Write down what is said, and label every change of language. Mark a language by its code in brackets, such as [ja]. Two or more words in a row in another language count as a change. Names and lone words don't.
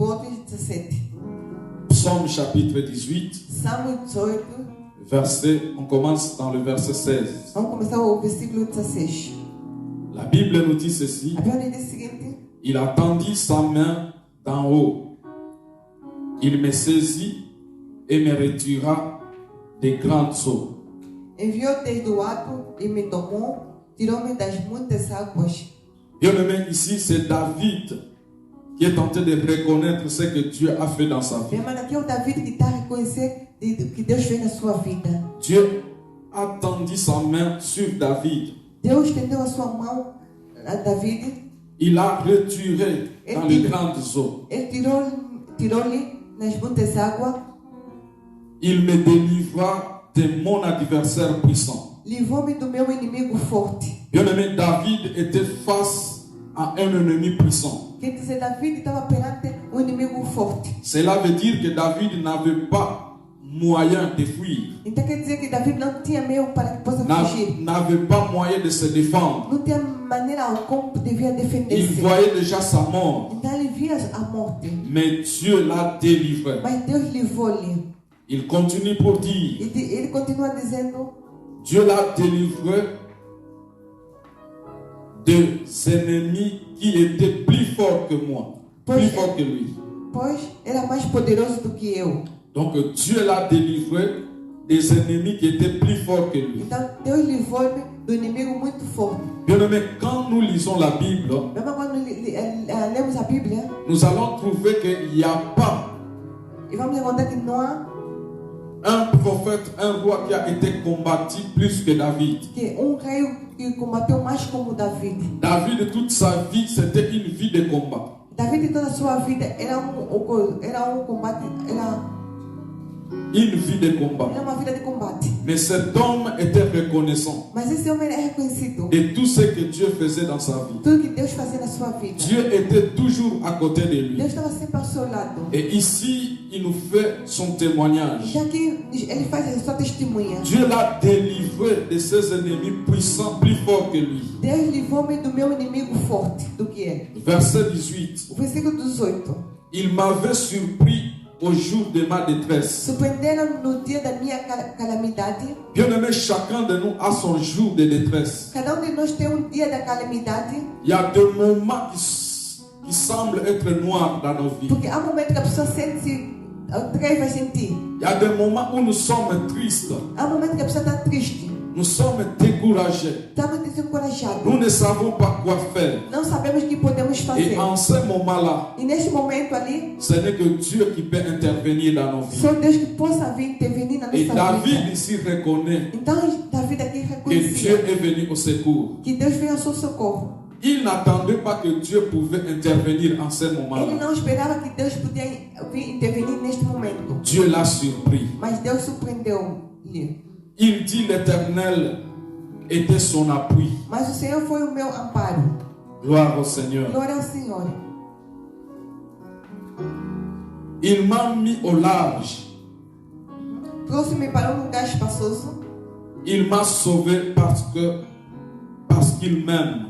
[fr] Psaume chapitre 18, verset, on commence dans le verset 16. La Bible nous dit ceci. Il a tendu sa main d'en haut. Il me saisit et me retira des grandes eaux. [pt] Enviou desde o alto e me tomou, tirou-me das muitas águas. [fr] Bien-aimé, ici c'est David qui est en train de reconnaître ce que Dieu a fait dans sa vie. [pt] Aqui é o David que está a reconhecer que Deus fez na sua vida. [fr] Dieu a tendu sa main sur David. [pt] Deus estendeu a sua mão a David. [fr] Il a retiré dans les grandes eaux. [pt] Ele tirou-lhe nas muitas águas. [fr] Il me délivra de mon adversaire puissant. [pt] Livrou-me do meu inimigo forte. [fr] Bien-aimé, David était face à un ennemi puissant. [pt] Quer dizer, David estava perante um inimigo forte. [fr] Cela veut dire que David n'avait pas moyen de fuir. [pt] Então quer dizer que David não tinha meio para que possa fugir. [fr] N'avait pas moyen de se défendre. [pt] Não tinha maneira como devia defender-se. [fr] Il voyait déjà sa mort. [pt] Então ele via a morte. [fr] Mais Dieu l'a délivré. [pt] Mas Deus livrou-lhe. [fr] Il continue pour dire. [pt] Ele continua dizendo. [fr] Dieu l'a délivré des ennemis qui étaient plus forts que moi, plus forts que lui. [pt] Pois era mais poderoso do que eu. [fr] Donc Dieu l'a délivré des ennemis qui étaient plus forts que lui. [pt] Então Deus livrou-me do inimigo muito forte. [fr] Bien-aimé, quand nous lisons la Bible, [pt] mesmo quando lemos a Bíblia, [fr] nous allons trouver qu'il n'y a pas [pt] e vamos encontrar que não há [fr] un prophète, un roi qui a été combattu plus que David. [pt] Que rei que combateu mais como David. [fr] David, toute sa vie, c'était une vie de combat. [pt] David, toda a sua vida era combate, [fr] une vie de combat. [pt] Era uma vida de combate. [fr] Mais cet homme était reconnaissant. [pt] Mas esse homem era reconhecido. [fr] De tout ce que Dieu faisait dans sa vie. [pt] Tudo que Deus fazia na sua vida. [fr] Dieu était toujours à côté de lui. [pt] Deus estava sempre ao seu lado. [fr] Et ici, il nous fait son témoignage. [pt] Já que ele faz a sua testemunha. [fr] Dieu l'a délivré de ses ennemis puissants, plus forts que lui. [pt] Deus livrou-me do meu inimigo forte, do que é. [fr] Verset 18. [pt] O versículo 18. [fr] Il m'avait surpris au jour de ma détresse. [pt] Surpreenderam no dia da minha calamidade. [fr] Bien-aimé, chacun de nous a son jour de détresse. [pt] Cada de nós tem dia da calamidade. [fr] Il y a des moments qui semblent être noirs dans nos vies. [pt] Porque há momentos que a pessoa sente trevas em ti. [fr] Il y a des moments où nous sommes tristes. [pt] Há momentos que a pessoa está triste. [fr] Nous sommes découragés. [pt] Estamos desencorajados. [fr] Nous ne savons pas quoi faire. [pt] Não sabemos o que podemos fazer. [fr] Et en ce moment-là, [pt] e neste momento ali, [fr] ce n'est que Dieu qui peut intervenir dans nos vies. [pt] Só Deus que possa vir intervenir na nossa vida. [fr] Et David ici reconnaît [pt] então David aqui [fr] que Dieu est venu au secours. [pt] Que Deus veio ao seu socorro. [fr] Il n'attendait pas que Dieu pouvait intervenir en ce moment-là. [pt] Ele não esperava que Deus podia vir intervenir neste momento. [fr] Dieu l'a surpris. [pt] Mas Deus surpreendeu-lhe. [fr] Il dit l'Éternel était son appui. [pt] Mas o Senhor foi o meu amparo. [fr] Gloire au Seigneur. [pt] Glória ao Senhor. [fr] Il m'a mis au large. [pt] Trouxe-me para lugar espaçoso. [fr] Il m'a sauvé parce qu'il m'aime.